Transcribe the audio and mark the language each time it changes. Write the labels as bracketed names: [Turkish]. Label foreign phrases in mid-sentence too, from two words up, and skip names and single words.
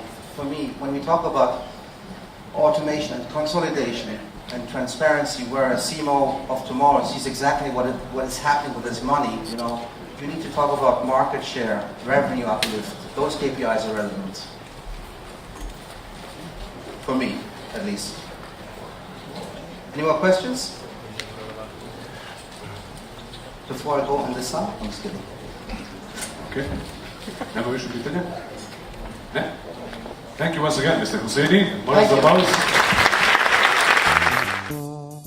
[English] For me, when we talk about automation and consolidation and transparency, where a CMO of tomorrow sees exactly what is happening with his money, you need to talk about market share, revenue uplift. Those KPIs are relevant for me. least. Any more questions? Before I go on this side? I'm just kidding. [Serbian] Okay. Nema više pitanja? Ne? [English] Thank you once again, Mr. Houssaini. [Serbian] Molim za aplauz.